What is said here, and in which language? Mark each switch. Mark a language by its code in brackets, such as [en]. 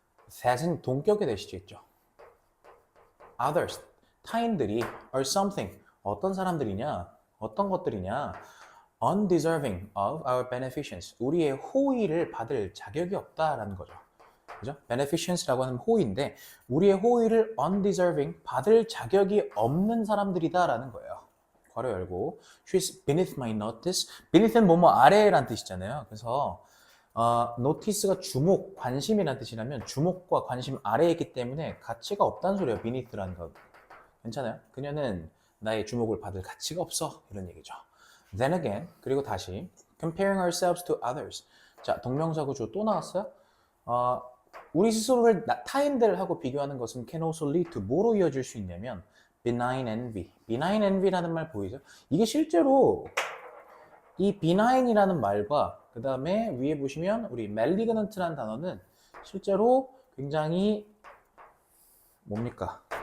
[ko] that은 동격에 대시겠죠. others, 타인들이 [en] or something, [ko] 어떤 사람들이냐? 어떤 것들이냐? [en] undeserving of our beneficence, [ko] 우리의 호의를 받을 자격이 없다라는 거죠. 그죠? beneficence라고 하는 호의인데 우리의 호의를 undeserving, 받을 자격이 없는 사람들이다라는 거예요. 괄호 열고 [en] she's beneath my notice. [ko] beneath는 뭐뭐 아래라는 뜻이잖아요. 그래서 notice가 주목, 관심이라는 뜻이라면 주목과 관심 아래에 있기 때문에 가치가 없다는 소리예요. beneath라는 거. 괜찮아요? 그녀는 나의 주목을 받을 가치가 없어. 이런 얘기죠. [en] Then again, [ko] 그리고 다시 [en] comparing ourselves to others. [ko] 자, 동명사구 주어 또 나왔어요? 우리 스스로를 타인들하고 비교하는 것은 [en] can also lead to [ko] 뭐로 이어질 수 있냐면 [en] benign envy. [ko] benign envy라는 말 보이죠? 이게 실제로 이 benign이라는 말과 그 다음에 위에 보시면 우리 malignant라는 단어는 실제로 굉장히 뭡니까?